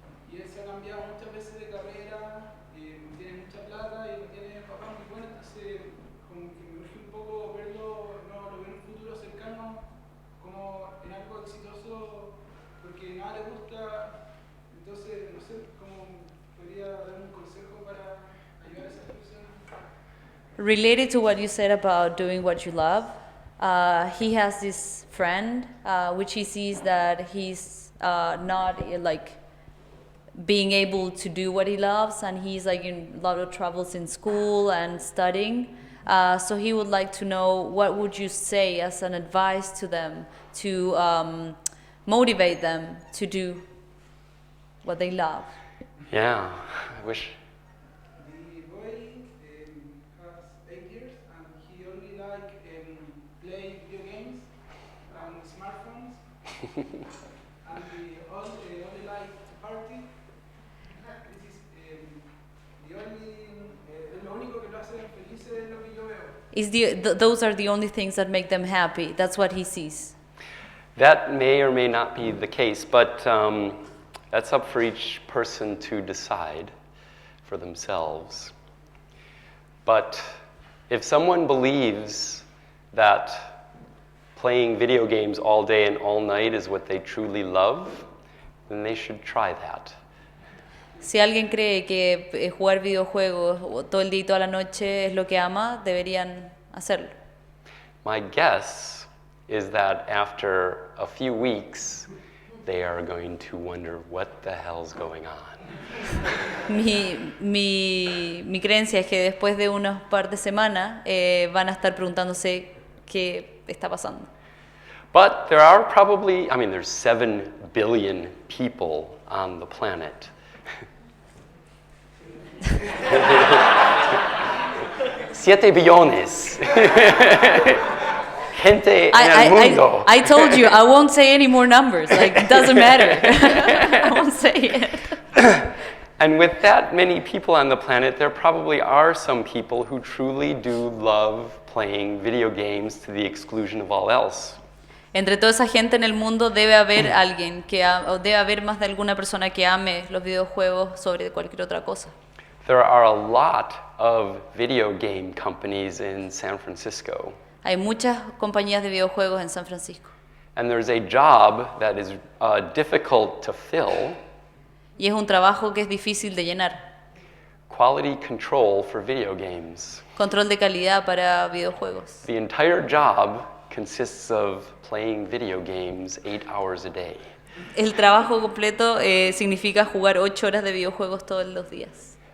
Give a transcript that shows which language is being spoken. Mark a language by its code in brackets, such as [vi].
[es] Y él se ha cambiado muchas veces de carrera, tiene mucha plata y no tiene papá muy bueno, entonces como que me urge un poco verlo, no lo veo en un futuro cercano como en algo exitoso porque nada le gusta, entonces no sé cómo podría dar un consejo para ayudar a esa persona. [en] Related to what you said about doing what you love, he has this friend which he sees that he's not like being able to do what he loves, and he's like in a lot of troubles in school and studying. So he would like to know, what would you say as an advice to them to motivate them to do what they love? Yeah, I wish. The boy has 8 years and he only like play video games and smartphones and he only like to party. This is [es] lo único que lo hace feliz es lo que yo veo. [en] Those are the only things that make them happy. That's what he sees. That may or may not be the case, but that's up for each person to decide for themselves. But if someone believes that playing video games all day and all night is what they truly love, then they should try that. [es] Si alguien cree que jugar videojuegos todo el día y toda la noche es lo que ama, deberían hacerlo. [en] My guess is that after a few weeks, they are going to wonder what the hell's going on. [es] Mi creencia es que después de unos par de semanas van a estar preguntándose qué está pasando. [en] But there are probably, there's 7 billion people on the planet. [es] 7 billones. Gente en el mundo. [en] I told you, I won't say any more numbers. Like, it doesn't matter. I won't say it. And with that many people on the planet, there probably are some people who truly do love playing video games to the exclusion of all else. [es] Entre toda esa gente en el mundo debe haber alguien o debe haber más de alguna persona que ame los videojuegos sobre cualquier otra cosa. [en] There are a lot of video game companies in San Francisco. [es] Hay muchas compañías de videojuegos en San Francisco. [en] And there's a job that is difficult to fill. [es] Y es un trabajo que es difícil de llenar. [en] Quality control for video games. [es] Control de calidad para videojuegos. [en] The entire job consists of playing video games 8 hours a day. [es] El trabajo completo significa jugar 8 horas de videojuegos todos los días.